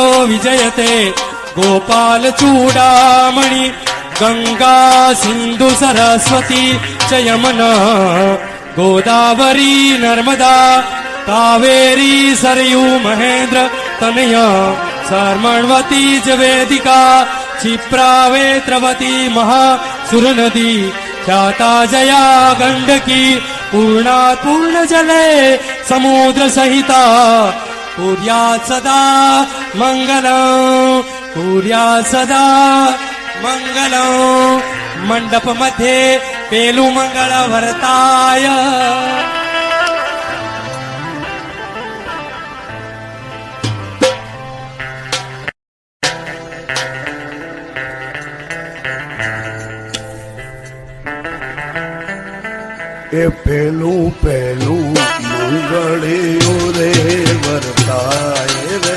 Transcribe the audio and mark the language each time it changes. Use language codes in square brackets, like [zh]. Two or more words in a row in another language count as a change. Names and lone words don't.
[sa] વિજયતે ગોપાલ ચૂડામણિ ગંગા સિંધુ સરસ્વતી ચ યમુના ગોદાવરી નર્મદા કાવેરી સરયુ મહેન્દ્ર તનયા શર્મણવતી જ વેદિકા क्षिप्रावेत्रवती महासुरनदी ख्याता जया गंडकी पूर्णात् पूर्णजले समुद्र सहिता कुर्यात् सदा मंगलम् कुर्यात् सदा मंगलम्। [mr] मंडप मध्ये [gu] પેલું મંગળ વર્તાય એ પેલું પેલું મંગળિયું રે વર્તાય રે